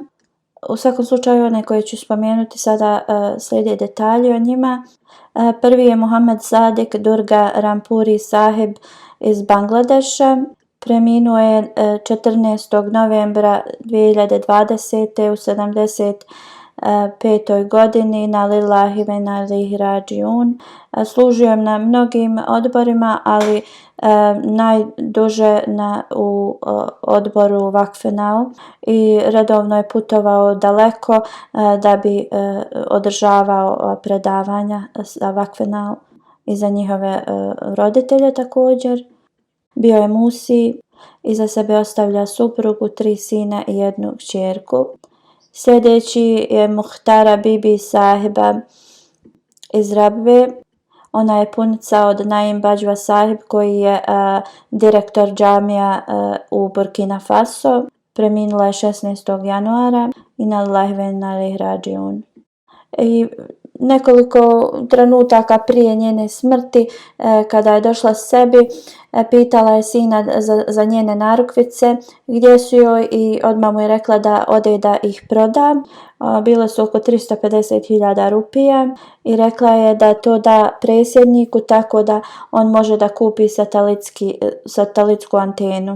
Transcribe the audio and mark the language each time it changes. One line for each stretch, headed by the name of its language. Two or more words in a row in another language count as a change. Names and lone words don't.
Bosnian: U svakom slučaju one koje ću spomenuti sada slijede detalji o njima. Prvi je Muhammad Sadiq Durga Rampuri Sahib iz Bangladeša. Preminuo je 14. novembra 2020. u 75.
Arabic: godini إنا لله وإنا إليه راجعون.
Bosnian: Služio je na mnogim odborima, ali najduže u odboru Vakfenau i redovno je putovao daleko da bi održavao predavanja za Vakfenau i za njihove roditelje također. Bio je Musi, iza sebe ostavlja suprugu, 3 sina i 1 kćerku. Sljedeći je Muhtara Bibi Sahiba iz Rabve. Ona je punica od Naim Bajwa Sahib koji je direktor džamija u Burkina Faso. Preminula je 16. januara.
Arabic: إنا لله وإنا إليه راجعون.
Bosnian: I nekoliko trenutaka prije njene smrti, kada je došla sebi, pitala je sina za njene narukvice gdje su joj i odmah mu je rekla da ode da ih proda. Bile su oko 350.000 rupija i rekla je da to da predsjedniku tako da on može da kupi satelitsku antenu.